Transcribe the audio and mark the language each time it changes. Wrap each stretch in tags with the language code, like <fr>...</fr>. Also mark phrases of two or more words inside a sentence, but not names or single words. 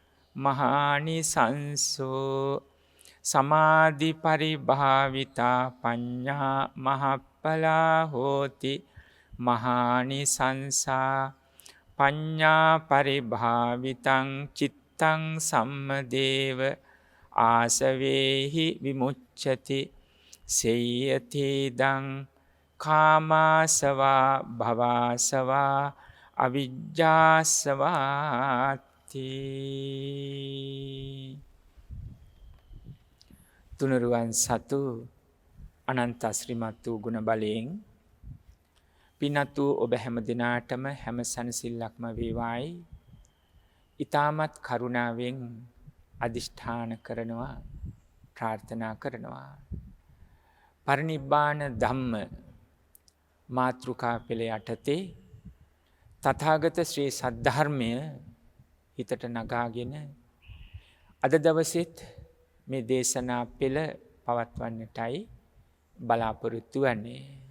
<pi>මහානිසංසෝ සමාධි පරිභාවිතා පඤ්ඤා මහඵලා හෝති මහානිසංසා පඤ්ඤා පරිභාවිතං චිත්තං සම්මදේව ආසවේහි විමුච්ඡති සේයතේදං කාමාසවා භවාසවා</pi> <si>අවිජ්ජාසවාති තුනුරුවන් සතු අනන්ත ශ්‍රීමත් වූ ගුණ බලයෙන් පින්වත් වූ ඔබ හැම දිනාටම හැම සනසිල්ලක්ම වේවායි ඊ타මත් කරුණාවෙන් අදිෂ්ඨාන කරනවා ප්‍රාර්ථනා කරනවා පරිනිබ්බාන ධම්ම මාතෘකා පෙළ යටතේ තථාගත ශ්‍රී සද්ධර්මය හිතට නගාගෙන අද දවසෙත් මේ දේශනා පෙළ පවත්වන්නටයි බලාපොරොත්තු වන්නේ.</si>